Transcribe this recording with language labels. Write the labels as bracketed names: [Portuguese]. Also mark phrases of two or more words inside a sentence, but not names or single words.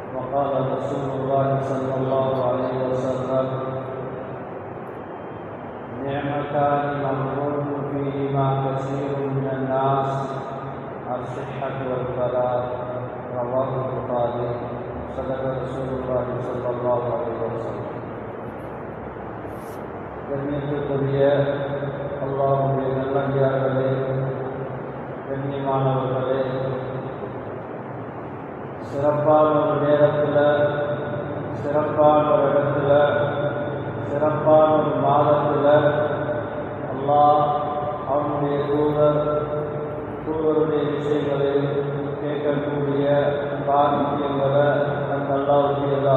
[Arabic] قال رسول الله صلى الله عليه وسلم نعمتان مغبون فيهما كثير من الناس الصحة والفلاح رواه البخاري صدق رسول الله صلى الله عليه وسلم. [Tamil] கண்ணியத்துக்குரிய அல்லாஹ்வுடைய நல்லடியார்களே, கண்ணியமானவர்களே, சிறப்பான ஒரு நேரத்தில், சிறப்பான ஒரு இடத்துல, சிறப்பான ஒரு மாதத்தில் அல்லாஹ் அவனுடைய தூதருடைய விஷயங்களை கேட்கக்கூடிய பாக்கியங்களை அந்த அல்லாஹ்வுடைய